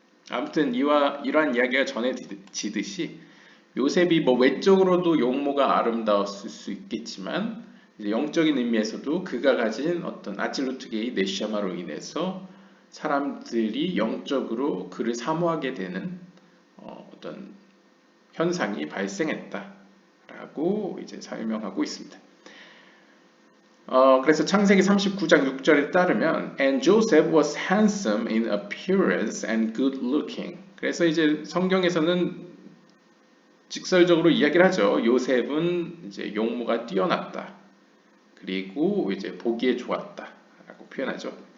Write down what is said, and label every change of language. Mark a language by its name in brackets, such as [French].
[Korean] 아무튼 이러한 이야기가 전해지듯이 요셉이 뭐 외적으로도 용모가 아름다웠을 수 있겠지만 이제 영적인 의미에서도 그가 가진 어떤 아질루트계의 네시아마로 인해서 사람들이 영적으로 그를 사모하게 되는 어떤 현상이 발생했다라고 이제 설명하고 있습니다. 그래서 창세기 39장 6절에 따르면 [English] And Joseph was handsome in appearance and good looking. [Korean] 그래서 이제 성경에서는 직설적으로 이야기를 하죠. 요셉은 이제 용모가 뛰어났다. 그리고 이제 보기에 좋았다라고 표현하죠.